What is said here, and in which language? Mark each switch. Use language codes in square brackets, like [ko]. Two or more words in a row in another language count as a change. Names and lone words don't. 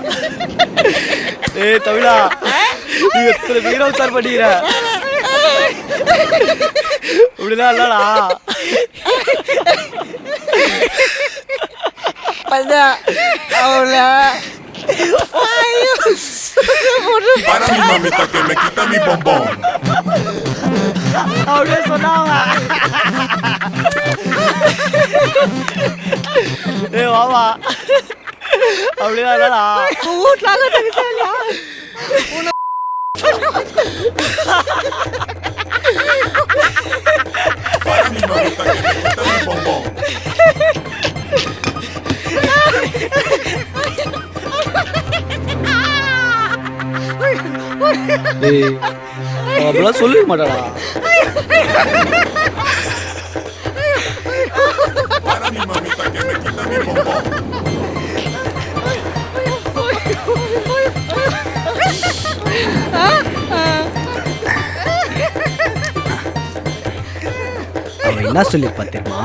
[ta] ஏய் தமிழா நீ எத்தனை பேரை உச்சார் பண்ணிக்கிற? இப்படிலாம் இல்லடா. [es] Para mi mamita que me quita mi bombón. [ta] அப்படியே சொன்னாங்க. ஏ வாவா அப்படிதான் இல்லடா. [es] Para mi mamita que me quita mi bombón. [ta] அப்படிலாம் சொல்லிக்க மாட்டாடா. [es] Para mi mamita que me quita mi bombón. [ta] அவன் என்ன சொல்லியிருப்பா தெரியுமா?